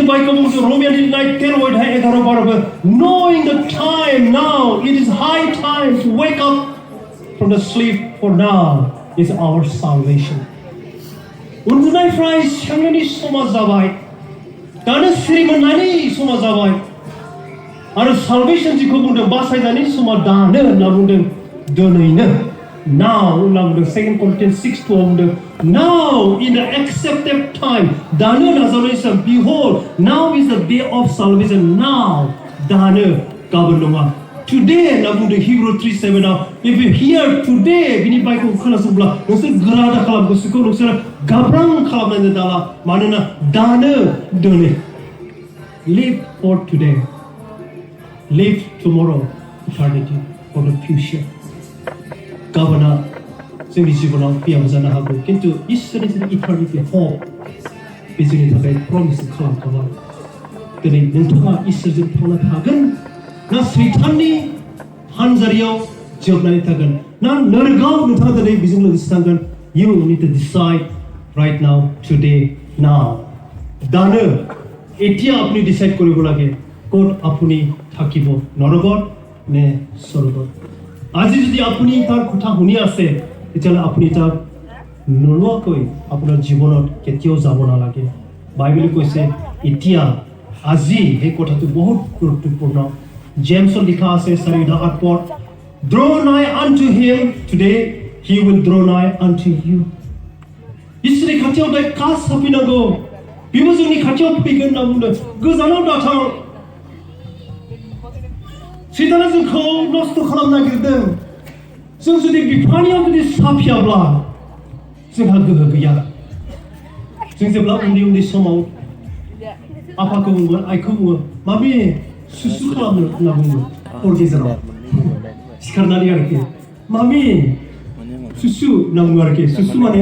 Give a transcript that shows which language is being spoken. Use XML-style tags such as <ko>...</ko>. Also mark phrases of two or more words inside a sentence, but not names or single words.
<brx>बाइकआव बुंदों रमियानि 10:11-12</brx> <en>knowing the time now it is high time to wake up from the sleep for now is our salvation</en> <brx>उन्दुनायफ्राय सिखांनायनि समा जाबाय दानो सिरि मोननायनि समा जाबाय आरो salvation जिखौ बुंदों बासायजानायनि समा दानो होनना बुंदों दिनैनो now होनना बुंदों 2 Corinthians 6:12 बुंदों</brx> <en>now in the accepted time</en> <brx>दानो नाजावनाय सम</brx> <en>behold now is the day of salvation now</en> <brx>दानो गाबोन नङा today होनना बुंदों Hebrew 3:7 आव</brx> <en>if you hear today</en> <brx>बिनि बाइकखौ खोनासंब्ला नोंसोर गोरा दा खालाम गोसोखौ नोंसोर गाब्रां खालामनानै दाला मानोना दानो दिनै</brx> <en>live for today live tomorrow eternity for the future</en> <brx>गाबोना जोंनि जिबनाव फैयाबो जानो हागौ किन्तु इसोरनि जि</brx> <en>eternity hope</en> <brx>बे जोंनि थाखाय प्रमिस खालामखाबाय दिनै नोंथाङा इसोरजों थांना थागोन ना सैताननि हानजारियाव जोबनानै थागोन ना नरकाव नोंथाङा दिनै बेजों लोगोसे थांगोन</brx> <en>you need to decide right now today now</en> <as>दानो এতিয়া আপুনি ডিসাইড কৰিব লাগে ক'ত আপুনি থাকিব নৰকত নে স্বৰ্গত আজি যদি আপুনি তাৰ কথা শুনি আছে তেতিয়াহ'লে আপুনি তাক নোলোৱাকৈ আপোনাৰ জীৱনত কেতিয়াও যাব নালাগে বাইবেলে কৈছে এতিয়া আজি এই কথাটো বহুত গুৰুত্বপূৰ্ণ জেমছত লিখা আছে 4:8</as> <en>draw nigh unto him today he will draw nigh unto you</en> <brx>इसोरनि खाथियाव दा कास साफैनांगौ बिबो जोंनि खाथियाव फैगोन होनना बुंदों गोजानाव दाथां सैताना जोंखौ नस्थ' खालामनो नागिरदों जों जुदि बिफानियाव जुदि साफियाब्ला जोंहा गोहो गैया जों जेब्ला उन्दै समाव आफाखौ बुङो आइखौ बुङो माबे सुसु खालामनो होनना बुङो हर गेजेराव सिखारनानै आरोखि मामि सुसु होनना बुङो आरोखि सुसु माने</brx>